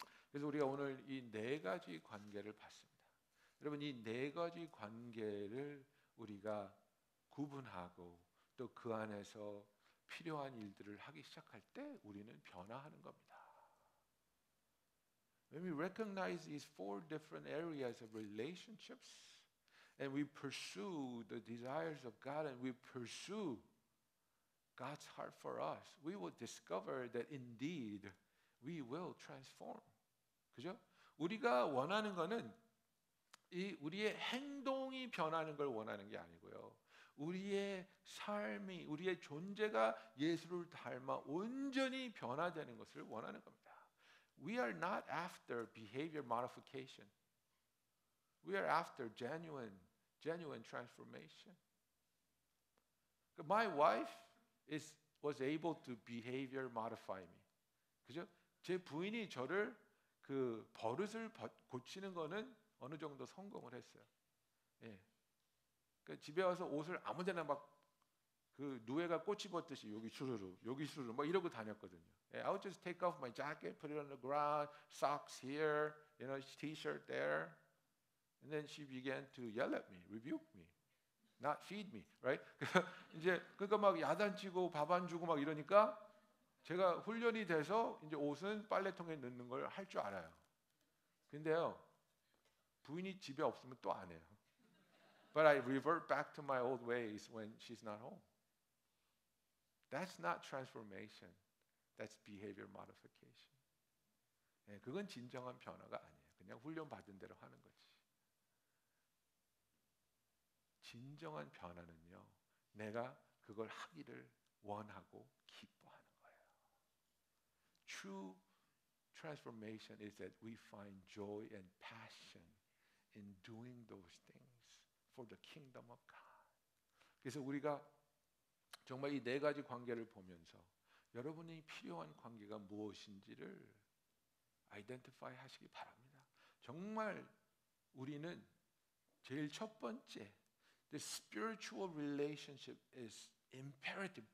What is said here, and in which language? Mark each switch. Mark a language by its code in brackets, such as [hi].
[ko] 그래서 우리가 오늘 이 네 가지 관계를 봤습니다. 여러분, 이 네 가지 관계를 우리가 구분하고 또 그 안에서 필요한 일들을 하기 시작할 때 우리는 변화하는 겁니다. [en] When we recognize these four different areas of relationships and we pursue the desires of God and we pursue God's heart for us, we will discover that indeed we will transform. [ko] 그죠? 우리가 원하는 거는 우리의 행동이 변하는 걸 원하는 게 아니고요. 우리의 삶이, 우리의 존재가 예수를 닮아 온전히 변화되는 것을 원하는 겁니다. [en] We are not after behavior modification. We are after genuine transformation. My wife was able to behavior modify me. [ko] 그죠? 제 부인이 저를 그 버릇을 고치는 거는 어느 정도 성공을 했어요. 예. 그러니까 집에 와서 옷을 아무데나 막 그 누에가 꽃이 벗듯이 여기 수르르 여기 수르르 막 이러고 다녔거든요. [en] I would just take off my jacket, put it on the ground, socks here, t-shirt there, and then she began to yell at me, rebuke me, not feed me, right? [ko] 이제 그러니까 막 야단치고 밥 안 주고 막 이러니까 제가 훈련이 돼서 이제 옷은 빨래통에 넣는 걸 할 줄 알아요. 근데요, 부인이 집에 없으면 또 안 해요. [en] But I revert back to my old ways when she's not home. That's not transformation. That's behavior modification. [ko] 네, 그건 진정한 변화가 아니에요. 그냥 훈련 받은 대로 하는 거지. 진정한 변화는요, 내가 그걸 하기를 원하고 기뻐하는 거예요. [en] True transformation is that we find joy and passion in doing those things for the kingdom of God. [ko] 그래서 우리가 정말 이 네 가지 관계를 보면서 여러분이 필요한 관계가 무엇인지를 아이덴티파이 하시기 바랍니다. 정말 우리는 제일 첫 번째 [en] The spiritual relationship is imperative.